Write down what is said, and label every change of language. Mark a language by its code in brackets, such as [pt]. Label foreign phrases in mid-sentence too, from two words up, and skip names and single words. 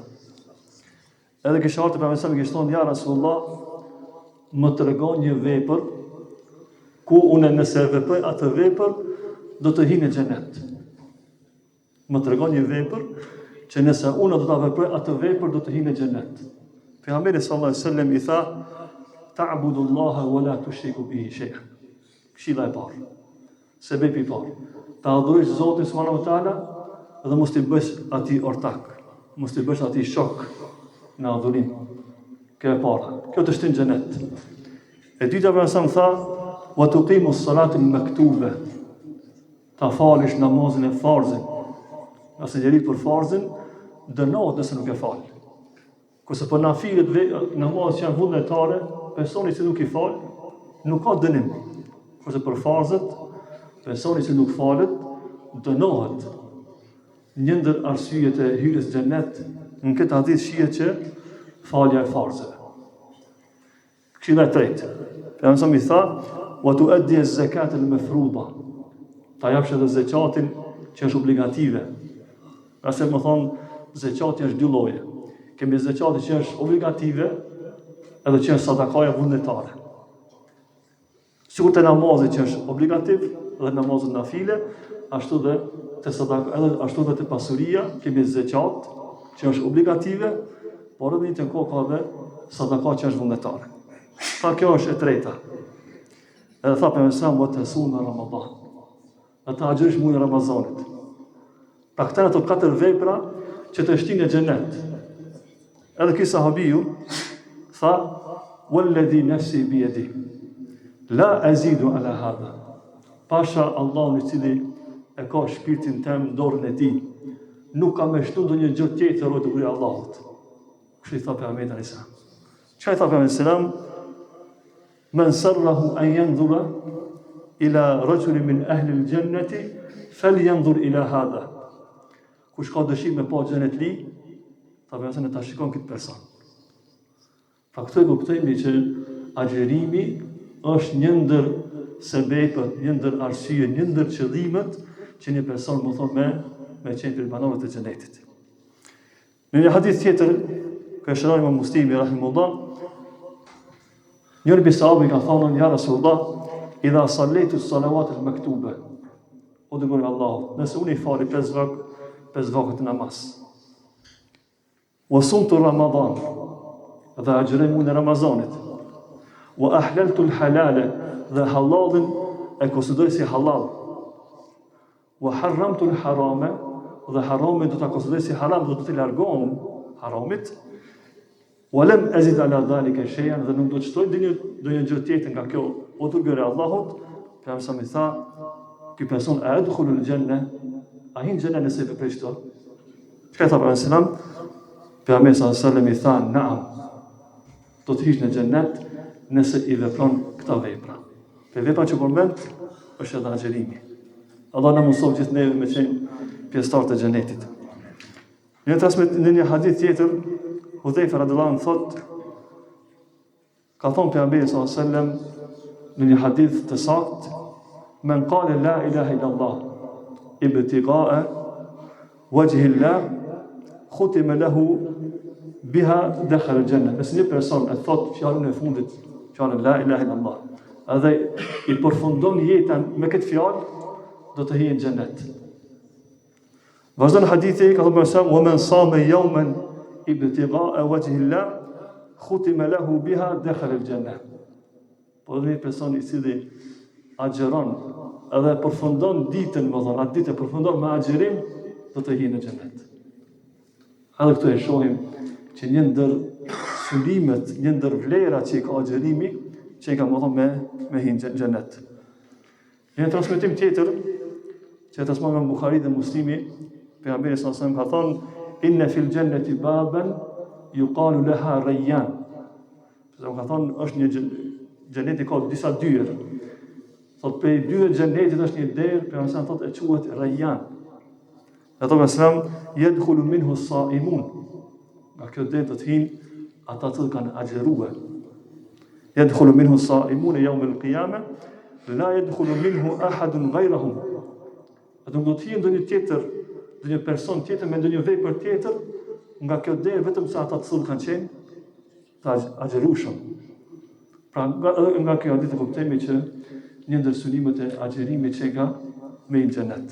[sq] Edhe kisha ardhur Pejgamberi sa më kishte thonë: "Ja Rasulullah, më tregon një vepër ku unë nëse veproj atë vepër do të hi në xhenet." Më tregon një vepër që nëse unë do ta veproj atë vepër do të hi në xhenet. Pejgamberi [ar] صلى الله عليه وسلم [sq] i tha: [ar] "تعبد الله ولا تشرك به شيئا." [sq] Këshilla e parë. Sebepi i parë. Ta adhurosh Zotin [ar] سبحانه وتعالى [sq] dhe mos t'i bësh atij ortak, mos t'i bësh atij shok në adhurim. Kjo e para. Kjo të shtin xhenet. E dyta pejgamberi tha: [ar] "وتقيم الصلاة المكتوبة." [sq] Ta falësh namazin e farzit. Nëse njeri për farzin, dënohet nëse nuk e fal. Kurse për nafilet, namazet që janë vullnetare, personi që nuk i fal, nuk ka dënim. Kurse për farzet, personi që nuk falet, dënohet. Një ndër arsyet e hyrjes në xhenet në këtë hadith shihet që falja e farzeve. Këshilla e tretë. Pejgamberi i tha: [ar] "وتؤدي الزكاة المفروضة." [sq] Ta japsh edhe zakatin që është obligative. Ase më thonë, zekati është dy lloje. Kemi zekati që është obligative edhe që është sadakaja vullnetare. Sikur të namazit që është obligativ dhe namazet nafile, ashtu dhe të sadaka, edhe ashtu dhe të pasuria, kemi zekat që është obligative, por edhe një të kohë ka dhe sadaka që është vullnetare. Tha kjo është e treta. Edhe tha për mësam, [ar] "وتصوم رمضان." [sq] Dhe ta agjërish muajin e Ramazanit. Pra këta ato 4 vepra që të shtin në xhenet. Edhe ky sahabiu tha: [ar] "والذي نفسي بيده لا أزيد على هذا." [sq] Pasha Allahun i cili e ka shpirtin tim në dorën e tij, nuk ka më shtu ndonjë gjë tjetër o dukuri Allahut. Kështu i tha Pejgamberi [ar] عليه السلام. [sq] Çfarë tha Pejgamberi selam? [ar] "من سره أن ينظر إلى رجل من أهل الجنة فلينظر إلى هذا." [sq] Kush ka dëshirë me pa xhenet li, ta vjen se ta shikon këtë person. Pra këtë e kuptojmë që agjerimi është një ndër sebepet, një ndër arsye, një ndër qëllimet që një person më thonë me qenë për banorët e xhenetit. Në një hadith tjetër, ka shënuar Imam Muslimi rahimahullah, njëri prej sahabëve ka thonë: "Ja Rasulullah, [ar] إذا صليت الصلوات المكتوبة." [sq] O dëgoj Allahu, nëse unë i fali 5 vakët namaz. [ar] وصمت رمضان, [sq] dhe agjëroj muajin e Ramazanit. [ar] وأحللت الحلال, [sq] dhe halalin e konsideroj si halal. [ar] وحرمت الحرام, [sq] dhe haramin do ta konsideroj si haram, do të largohem haramit. [ar] ولم أزد على ذلك شيئا, [sq] dhe nuk do të shtoj ndonjë gjë tjetër nga kjo. O dërguari i Allahut, pejgamberi sa më tha: "Ky person a [ar] يدخل الجنة?" [sq] A hin xhenet nëse veproj këto? Çka tha Pejgamberi selam? Pejgamberi [ar] صلى الله عليه وسلم [sq] i tha, "Naam, do të hish në xhennet nëse i vepron këta vepra." Për vepra që përmend është edhe agjerimi. Allah na mëson gjithë neve me qenë pjesëtar të xhenetit. Në një hadith tjetër, Hudhaifa [ar] رضي الله عنه [sq] thotë, ka thonë pejgamberi [ar] صلى الله عليه وسلم [sq] në një hadith të saktë, [ar] "من قال لا إله إلا الله ابتغاء وجه الله ختم له بها دخل الجنة." [sq] Nëse një person e thot fjalën e fundit, fjalën [ar] لا إله إلا الله, [sq] edhe i përfundon jetën me këtë fjalë, do të hijë në xhennet. Vazhdon hadithi, ka thënë sa, [ar] "ومن صام يوما ابتغاء وجه الله ختم له بها دخل الجنة." [sq] Po dhe një person i cili agjeron edhe përfundon ditën, më thonë, atë ditë përfundon me agjerim, do të hijë në xhennet. Edhe këtu e shohim që një ndër synimet, një ndër vlerat që i ka agjerimi, që i ka më thonë me hijë në xhennet. Një transmetim tjetër, që e transmeton nga Buhari dhe Muslimi, pejgamberi [ar] صلى الله عليه وسلم [sq] ka thonë, [ar] "إن في الجنة بابا يقال لها الريان." [sq] Ka thonë, është një xheneti ka disa dyert. Thot prej dyert xhenetit është një derë, pejgamberi sa thotë e quhet Rayyan. Ato mesram [ar] يدخل منه الصائمون. [sq] Nga kjo derë do të hinë ata që kanë agjeruar. [ar] يدخل منه الصائمون يوم القيامة لا يدخل منه أحد غيرهم. [sq] Ato do të hinë ndonjë tjetër, ndonjë person tjetër me ndonjë vepër tjetër, nga kjo derë vetëm sa ata që kanë qenë të agjerueshëm. Pra nga kjo ditë kuptojmë që një ndër synimet e agjerimit që ka me në xhenet.